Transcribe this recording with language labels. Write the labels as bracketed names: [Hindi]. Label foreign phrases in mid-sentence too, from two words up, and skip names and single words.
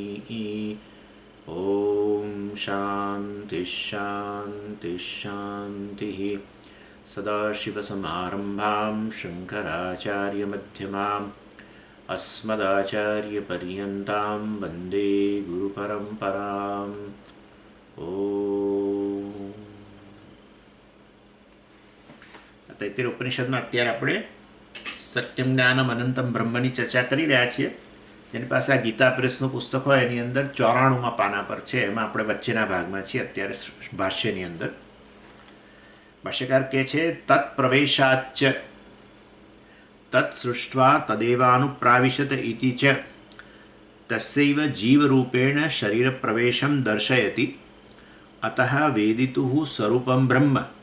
[Sanskrit] ॐ शान्तिः शान्तिः शान्तिः। सदाशिवसमारम्भां शङ्कराचार्यमध्यमाम् अस्मदाचार्यपर्यन्तां वन्दे गुरुपरम्पराम्। [Gujarati] ॐ તૈત્તરીય ઉપનિષદમાં અત્યારે આપણે [Sanskrit] सत्यम ज्ञानम अनंतम [Gujarati] બ્રહ્મની ચર્ચા કરી રહ્યા છીએ. જેની પાસે આ ગીતા પ્રેસનું પુસ્તક હોય એની અંદર 94માં પાના પર છે. એમાં આપણે વચ્ચેના ભાગમાં છીએ અત્યારે ભાષ્યની અંદર. ભાષ્યકાર કહે છે [Sanskrit] तत्प्रवेशाच्च तत् सृष्ट्वा तदेवानुप्राविशत इति च तस्यैव जीवरूपेण शरीरप्रवेशम दर्शयति अतः वेदितुः स्वरूपम ब्रह्म.